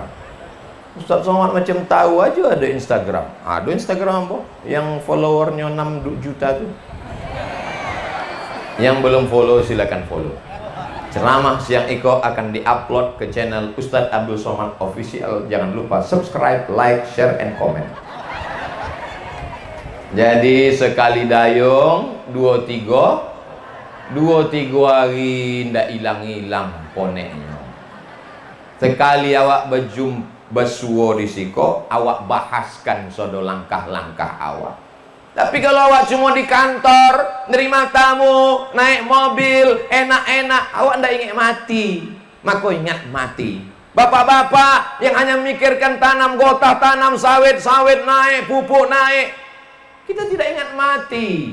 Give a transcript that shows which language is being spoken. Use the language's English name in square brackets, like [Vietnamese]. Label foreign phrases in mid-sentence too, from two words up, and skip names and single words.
[Indonesian] Ustaz Somad macam tahu aja ada Instagram. Ada Instagram apa? Yang followernya 6 juta tuh. Yang belum follow silakan follow. Ceramah Siang Iko akan diupload ke channel Ustadz Abdul Somad Official. Jangan lupa subscribe, [English] like, share, and comment. [Minangkabau] Jadi sekali dayung 23 hari ndak hilang-hilang poneknya. Sekali awak berjumpa bersuo di Siko, awak bahaskan sodo langkah-langkah awak. [Indonesian] Tapi kalau awak cuma di kantor, nerima tamu, naik mobil, enak-enak, [Minangkabau] awak ndak ingat mati. [Indonesian] Maka ingat mati. Bapak-bapak yang hanya memikirkan tanam gotah, tanam sawit, sawit naik, pupuk naik, kita tidak ingat mati.